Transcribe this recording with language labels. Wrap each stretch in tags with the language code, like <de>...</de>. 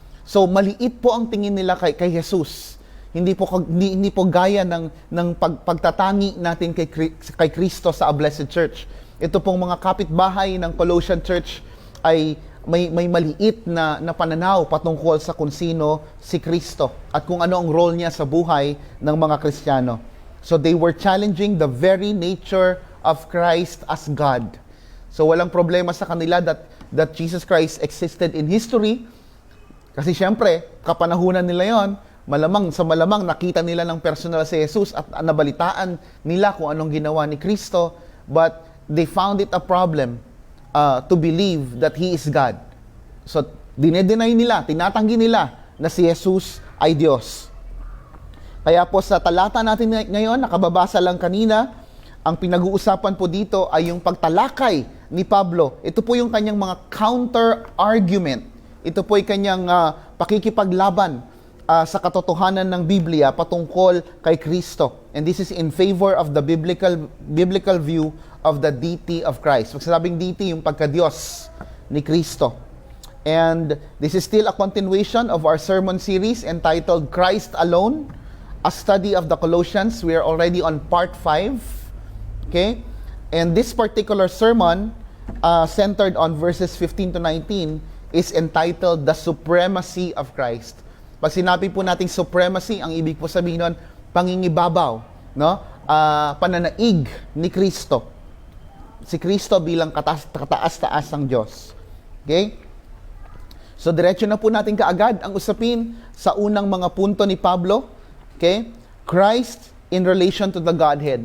<tl>So maliit po ang tingin nila kay Jesus. Hindi po gaya ng pagtatangi natin kay Kristo sa A Blessed Church. Ito pong mga kapitbahay ng Colossian Church ay may maliit na pananaw patungkol sa kung sino si Kristo at kung ano ang role niya sa buhay ng mga Kristiyano.</tl> <en>So they were challenging the very nature of Christ as God.</en> <tl>So walang problema sa kanila</tl> <en>that Jesus Christ existed in history,</en> <tl>kasi syempre, kapanahunan nila yon, malamang nakita nila ng personal si Jesus at nabalitaan nila kung anong ginawa ni Kristo,</tl> <en>but they found it a problem to believe that He is God.</en> <tl>So, dinedenay nila, tinatanggi nila na si Jesus ay Diyos. Kaya po sa talata natin ngayon, nakababasa lang kanina, ang pinag-uusapan po dito ay yung pagtalakay ni Pablo. Ito po yung kanyang mga counter-argument. Ito po ay kanyang pakikipaglaban sa katotohanan ng Biblia patungkol kay Kristo.</tl> <en>And this is in favor of the biblical view of the deity of Christ.</en> <tl>Pag sinabing deity, yung pagka-Diyos ni Kristo.</tl> <en>And this is still a continuation of our sermon series entitled Christ Alone, a study of the Colossians. We are already on part 5. Okay? And this particular sermon, centered on verses 15 to 19, is entitled The Supremacy of Christ.</en> <tl>Pag sinabi po nating supremacy, ang ibig po sabihin nun, pangingibabaw, no? Pananaig ni Kristo. Si Kristo bilang kataas-taas ng Diyos. Okay? So, diretso na po natin kaagad ang usapin sa unang mga punto ni Pablo. Okay?</tl> <en>Christ in relation to the Godhead.</en>